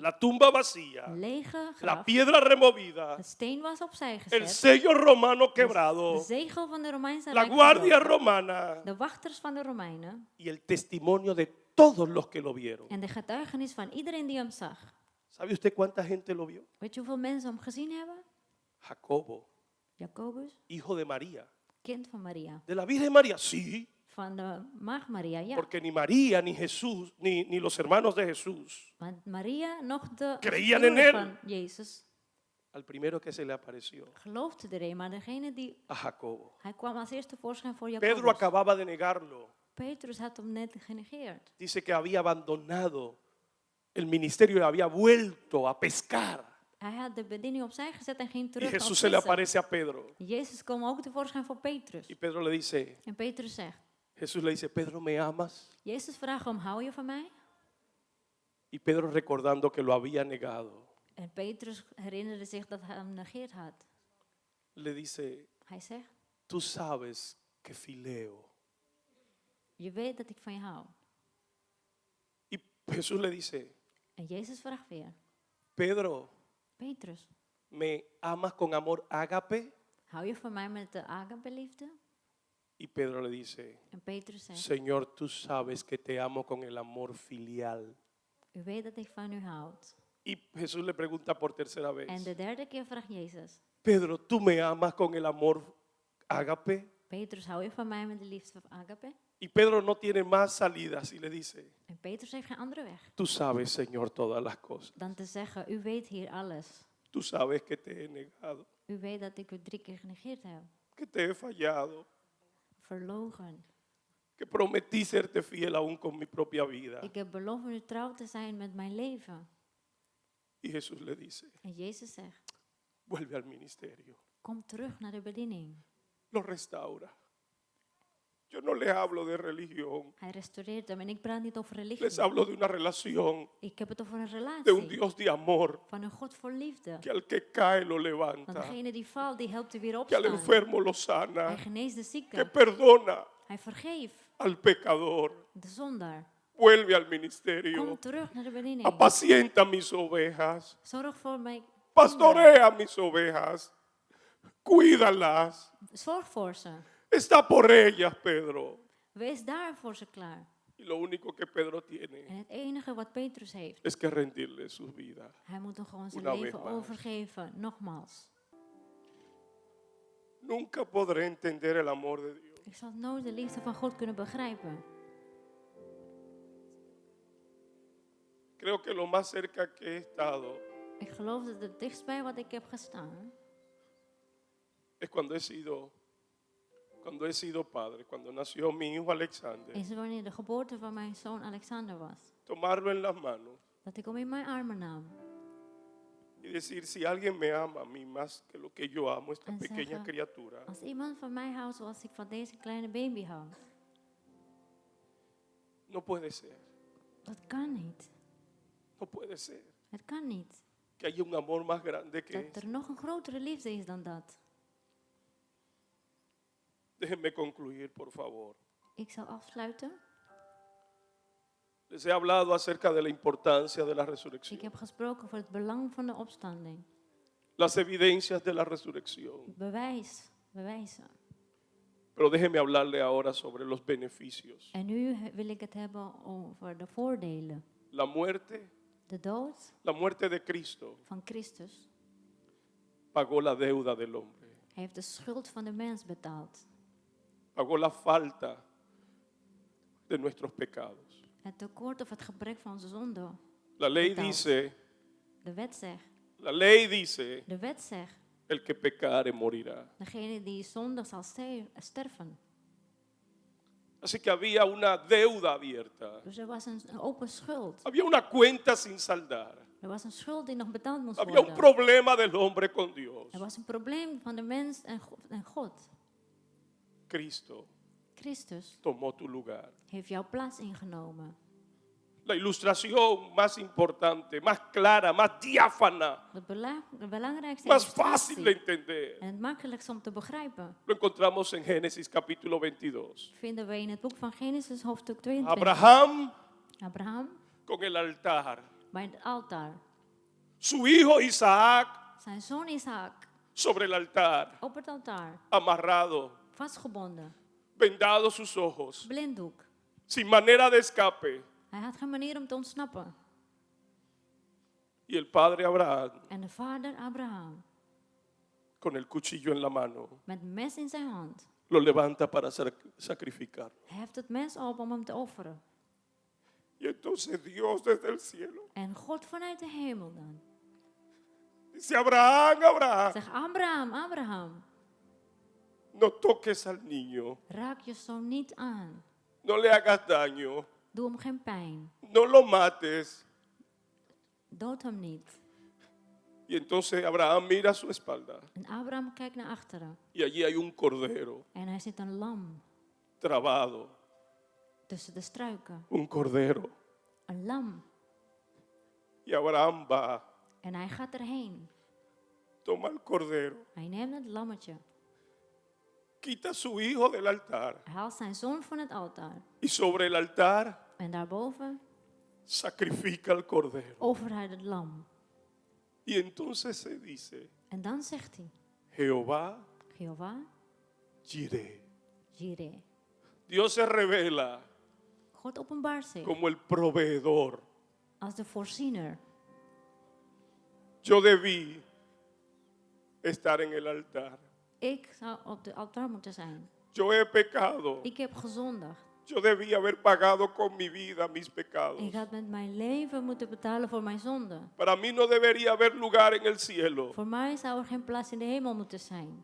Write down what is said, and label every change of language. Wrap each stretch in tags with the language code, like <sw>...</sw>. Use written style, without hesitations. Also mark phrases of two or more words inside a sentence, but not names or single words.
<es>La tumba vacía,</es> <nl>Een lege</nl> <es>la</es> <nl>graf,</nl> <es>piedra removida,</es> <nl>de steen was opzij</nl> <es>el</es> <nl>gezet,</nl> <es>sello romano de quebrado,</es> <nl>zegel van de Romeinse</nl> <es>la</es> <nl>Rijk</nl> <es>guardia</es> <nl>gebroken,</nl> <es>romana</es> <nl>de wachters van de Romeinen</nl> <es>y el testimonio de todos los que lo vieron.</es> <nl>en de getuigenis van iedereen die hem zag.</nl> <es>¿Sabe usted cuánta gente lo vio?</es> <nl>Weet je hoeveel mensen hem gezien hebben?</nl> <es>Jacobo,</es> <nl>Jacobus,</nl> <es>hijo de María.</es> <nl>kind van Maria.</nl> <es>¿De la Virgen María? Sí,</es> <nl>Van de maagd Maria, ja.</nl> <es>porque ni María, ni Jesús, ni los hermanos de Jesús,</es> <nl>Want Maria, nog de</nl> <es>Creían en</es> <nl>broer</nl> <es>él.</es> <nl>van Jezus,</nl> <es>al primero que se le apareció,</es> <nl>geloofde erin. Maar degene die,</nl> <es>a Jacobo.</es> <nl>hij kwam als eerste voorschijn voor</nl> <es>Pedro</es> <nl>Jacobus.</nl> <es>acababa de negarlo</es> <nl>Petrus had hem net genegeerd.</nl> <es>Dice que había abandonado el ministerio y había vuelto a pescar.</es> <nl>Hij had de bediening opzij gezet en ging</nl> <es>Y</es> <nl>terug op</nl> <es>Jesús se le</es> <nl>vissen.</nl> <es>aparece a Pedro.</es> <nl>Jezus kwam ook tevoorschijn voor Petrus.</nl> <es>Y Pedro le dice,</es> <nl>En Petrus zegt,</nl> <es>Jesús le dice, Pedro, ¿me amas?</es> <nl>Jezus vraagt hem, hou je van mij?</nl> <es>Y Pedro, recordando que lo había negado,</es> <nl>En Petrus herinnerde zich dat hij hem negeerd had.</nl> <es>le dice,</es> <nl>Hij zegt,</nl> <es>tú sabes que fileo.</es> <nl>je weet dat ik van je hou.</nl> <es>Y Jesús le dice,</es> <nl>En Jezus vraagt weer,</nl> <es>Pedro,</es> <nl>Petrus,</nl> <es>¿me amas con amor ágape?</es> <nl>hou je van mij met de agape-liefde?</nl> <es>Y Pedro le dice,</es> <nl>En Petrus zegt,</nl> <es>Señor, tú sabes que te amo con el amor filial.</es> <nl>u weet dat ik van u houd.</nl> <es>Y Jesús le pregunta por tercera vez,</es> <nl>En de derde keer vraagt Jezus,</nl> <es>Pedro, ¿tú me amas con el amor ágape?</es> <nl>Petrus, hou je van mij met de liefde van agape?</nl> <es>Y Pedro no tiene más salidas y le dice,</es> <nl>En Petrus heeft geen andere weg</nl> <es>tú sabes, Señor, todas las cosas.</es> <nl>dan te zeggen, u weet hier alles.</nl> <es>Tú sabes que te he negado,</es> <nl>U weet dat ik u 3 keer genegeerd heb.</nl> <es>que te he fallado,</es> <nl>Verlogen.</nl> <es>que prometí serte fiel aún con mi propia vida.</es> <nl>Ik heb beloofd u trouw te zijn met mijn leven.</nl> <es>Y Jesús le dice,</es> <nl>En Jezus zegt,</nl> <es>vuelve al ministerio,</es> <nl>kom terug naar de bediening.</nl> <es>lo restaura. Yo no les hablo de religión,</es> <nl>Hij restaureert hem en ik praat niet over</nl> <es>les</es> <nl>religie.</nl> <es>hablo de una relación,</es> <nl>Ik heb het over een</nl> <es>de un</es> <nl>relatie</nl> <es>Dios de amor,</es> <nl>van een God voor liefde.</nl> <es>que al que cae lo</es> <nl>Want</nl> <es>levanta,</es> <nl>degene die valt, die helpt er weer</nl> <es>que al</es> <nl>opstaan.</nl> <es>enfermo lo</es> <nl>Hij</nl> <es>sana,</es> <nl>geneest de</nl> <es>que</es> <nl>zieke.</nl> <es>perdona</es> <nl>Hij vergeeft</nl> <es>al pecador.</es> <nl>de zondaar.</nl> <es>Vuelve al ministerio,</es> <nl>Kom terug naar de bediening.</nl> <es>apacienta mis ovejas,</es> <nl>Zorg voor mij.</nl> <es>pastorea mis ovejas, cuídalas,</es> <nl>Zorg voor ze.</nl> <es>está por ellas, Pedro.</es> <nl>Wees daar voor ze klaar.</nl> <es>Y lo único que Pedro</es> <nl>En</nl> <es>tiene</es> <nl>het enige wat Petrus heeft,</nl> <es>es que rendirle su vida.</es> <nl>hij moet hem gewoon zijn</nl> <es>Una vez</es> <nl>leven</nl> <es>más.</es> <nl>overgeven. Nogmaals.</nl> <es>Nunca podré entender el amor de Dios.</es> <nl>Ik zal nooit de liefde van God kunnen begrijpen.</nl> <es>Creo que lo más cerca que he estado</es> <nl>Ik geloof dat het dichtstbij wat ik heb gestaan,</nl> <es>es cuando he sido padre, cuando nació mi hijo Alexander.</es> <nl>is wanneer de geboorte van mijn zoon Alexander was.</nl> <es>Tomarlo en las manos</es> <nl>Dat ik hem in mijn armen nam.</nl> <es>y decir, si alguien me ama a mí más que lo que yo amo a esta</es> <nl>En</nl> <es>pequeña</es> <nl>zeggen,</nl> <es>criatura,</es> <nl>Als iemand van mij houdt zoals ik van deze kleine baby hou.</nl> <es>no puede ser,</es> <nl>Dat kan niet.</nl> <es>no puede ser</es> <nl>Het kan niet.</nl> <es>que haya un amor más grande que</es> <nl>Dat er nog een grotere liefde is dan dat.</nl> <es>Déjenme concluir, por favor.</es> <nl>Ik zal afsluiten.</nl> <es>Les he hablado acerca de la importancia de la</es> <nl>Ik</nl> <es>resurrección,</es> <nl>heb gesproken over het belang van de opstanding.</nl> <es>las evidencias de la resurrección.</es> <nl>Bewijzen.</nl> <es>Pero déjenme hablarle ahora sobre los beneficios.</es> <nl>En nu wil ik het hebben over de voordelen.</nl> <es>La</es> <nl>De</nl> <es>muerte de Cristo</es> <nl>van Christus</nl> <es>pagó la deuda del hombre,</es> <nl>heeft de schuld van de mens betaald.</nl> <es>pagó la falta de nuestros pecados.</es> <nl>Het tekort of het gebrek van onze zonde.</nl> <es>La ley</es> <nl>Betaald.</nl> <es>dice,</es> <nl>De wet zegt,</nl> <es>el que pecare morirá.</es> <nl>degene die zondig zal sterven.</nl> <es>Así que había una deuda abierta,</es> <nl>Dus er was een open schuld.</nl> <es>había una cuenta sin saldar,</es> <nl>Er was een schuld die nog betaald moest</nl> <es>había un</es> <nl>worden.</nl> <es>problema del hombre con Dios.</es> <nl>Er was een probleem van de mens en God.</nl> <es>Cristo</es> <nl>Christus</nl> <es>tomó tu lugar.</es> <nl>heeft jouw plaats ingenomen.</nl> <es>La ilustración más importante, más clara, más diáfana,</es> <nl>De belangrijkste</nl> <es>más fácil de</es> <nl>illustratie</nl> <es>entender,</es> <nl>en het makkelijkste om te begrijpen</nl> <es>lo encontramos en Génesis capítulo 22.</es> <nl>vinden we in het boek van Genesis hoofdstuk 22.</nl> <es>Abraham con el altar,</es> <nl>Bij het altaar.</nl> <es>su hijo Isaac</es> <nl>Zijn zoon Isaac</nl> <es>sobre el altar,</es> <nl>op het altaar.</nl> <es>amarrado,</es> <nl>Vastgebonden.</nl> <es>vendados sus ojos,</es> <nl>Blinddoek.</nl> <es>sin manera de escape.</es> <nl>Hij had geen manier om te ontsnappen.</nl> <es>Y el padre Abraham,</es> <nl>En de vader Abraham,</nl> <es>con el cuchillo en la mano,</es> <nl>met een mes in zijn hand,</nl> <es>lo levanta para sacrificar.</es> <nl>heft het mes op om hem te offeren.</nl> <es>Y entonces Dios desde el cielo</es> <nl>En God vanuit de hemel dan.</nl> <es>dice, Abraham, Abraham,</es> <nl>Zeg Abraham, Abraham,</nl> <es>no toques al niño,</es> <nl>raak je zoon niet aan.</nl> <es>no le hagas daño,</es> <nl>Doe hem geen pijn.</nl> <es>no lo mates.</es> <nl>Dood hem niet.</nl> <es>Y entonces Abraham mira a su espalda</es> <nl>En Abraham kijkt naar achteren.</nl> <es>y allí hay un cordero</es> <nl>En hij ziet een lam</nl> <es>trabado,</es> <nl>tussen de struiken.</nl> <es>un cordero.</es> <nl>Een lam.</nl> <es>Y Abraham va,</es> <nl>En hij gaat erheen.</nl> <es>toma el cordero,</es> <nl>Hij neemt het lammetje.</nl> <es>quita a su hijo del altar</es> <nl>Hij haalt zijn zoon van het altaar.</nl> <es>y sobre el altar</es> <nl>En daarboven</nl> <es>sacrifica el cordero.</es> <nl>offert hij het lam.</nl> <es>Y entonces se dice,</es> <nl>En dan zegt hij,</nl> <es>Jehová</es> <nl>Jehovah,</nl> <es>Jireh.</es> <nl>Jireh.</nl> <es>Dios se revela</es> <nl>God openbaart zich</nl> <es>como el proveedor.</es> <nl>als de voorziener.</nl> <es>Yo debí estar en el altar.</es> <nl>Ik zou op de altaar moeten zijn.</nl> <es>Yo he pecado.</es> <nl>Ik heb gezondigd.</nl> <es>Yo debí haber pagado con mi vida mis pecados.</es> <nl>Ik had met mijn leven moeten betalen voor mijn zonde.</nl> <es>Para mí no debería haber lugar en el cielo.</es> <nl>Voor mij zou er geen plaats in de hemel moeten zijn.</nl>